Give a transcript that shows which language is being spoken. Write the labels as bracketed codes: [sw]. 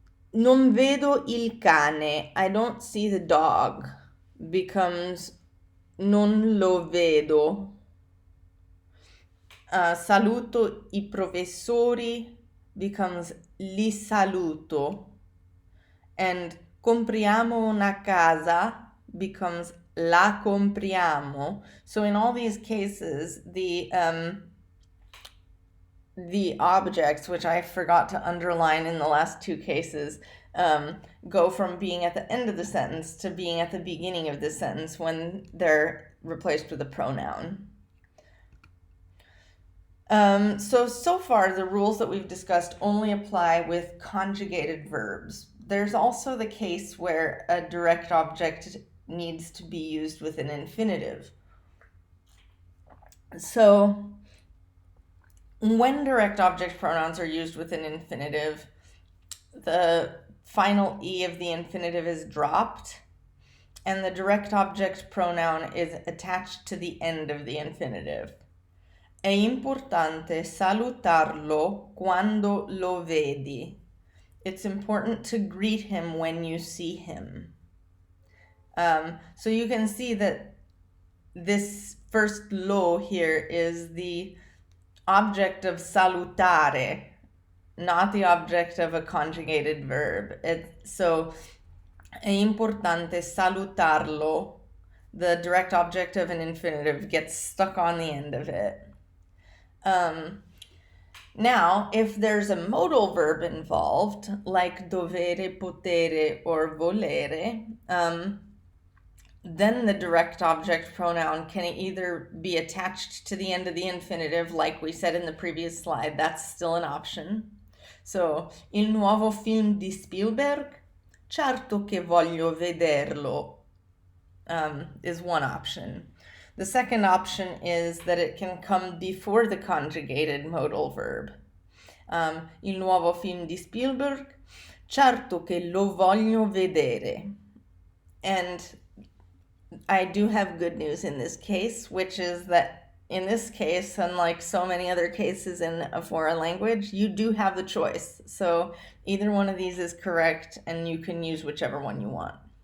[it] Non vedo il cane, [en] I don't see the dog, becomes [it] non lo vedo. Saluto I professori [en] becomes [it] li saluto. [en] And [it] compriamo una casa [en] becomes [it] la compriamo. [en] So in all these cases, the objects, which I forgot to underline in the last two cases, go from being at the end of the sentence to being at the beginning of the sentence when they're replaced with a pronoun. So far, the rules that we've discussed only apply with conjugated verbs. There's also the case where a direct object needs to be used with an infinitive. So when direct object pronouns are used with an infinitive, the final E of the infinitive is dropped, and the direct object pronoun is attached to the end of the infinitive. [it] È importante salutarlo quando lo vedi. [en] It's important to greet him when you see him. So you can see that this first lo here is the object of salutare, not the object of a conjugated verb. [it] So è importante salutarlo. [en] The direct object of an infinitive gets stuck on the end of it. Now, if there's a modal verb involved, like dovere, potere, or volere, then the direct object pronoun can either be attached to the end of the infinitive, like we said in the previous slide, that's still an option. [it] So, il nuovo film di Spielberg? Certo che voglio vederlo, is one option. [en] The second option is that it can come before the conjugated modal verb. [it] Il nuovo film di Spielberg? Certo che lo voglio vedere. [en] And I do have good news in this case, which is that in this case, unlike so many other cases in a foreign language, you do have the choice. So either one of these is correct, and you can use whichever one you want.